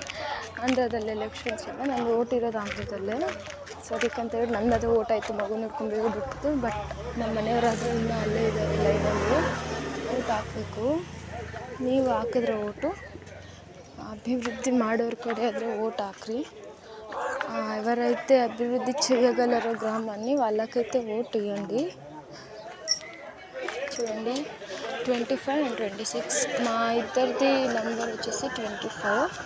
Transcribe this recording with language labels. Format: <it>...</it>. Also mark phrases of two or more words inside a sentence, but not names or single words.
<kn>ಆಂಧ್ರದಲ್ಲಿ ಎಲೆಕ್ಷನ್ಸ್ ಅಲ್ಲ, ನಂದು ಓಟ್ ಇರೋದು ಆಂಧ್ರದಲ್ಲೇ, ಸೊ ಅದಕ್ಕಂತೇಳಿ ನನ್ನದು ಓಟ್ ಆಯಿತು. ಮಗು ನೋಡ್ಕೊಂಡು ಬಿಟ್ಟು, ಬಟ್ ನಮ್ಮ ಮನೆಯವರಾದರೆ ಇನ್ನೂ ಅಲ್ಲೇ ಇದ್ದಾರೆ ಲೈನಲ್ಲಿ, ಓಟ್ ಹಾಕಬೇಕು. ನೀವು ಹಾಕಿದ್ರೆ ಓಟು ಅಭಿವೃದ್ಧಿ ಮಾಡೋರ ಕಡೆ ಆದರೆ ಓಟ್ ಹಾಕ್ರಿ.</kn> <te>ఎవరైతే అభివృద్ధి చేయగలరో గ్రామాన్ని వాళ్ళకైతే ఓటు వేయండి. చూడండి 25 and 26 మా ఇద్దరిది నెంబర్ వచ్చేసి 25.</te>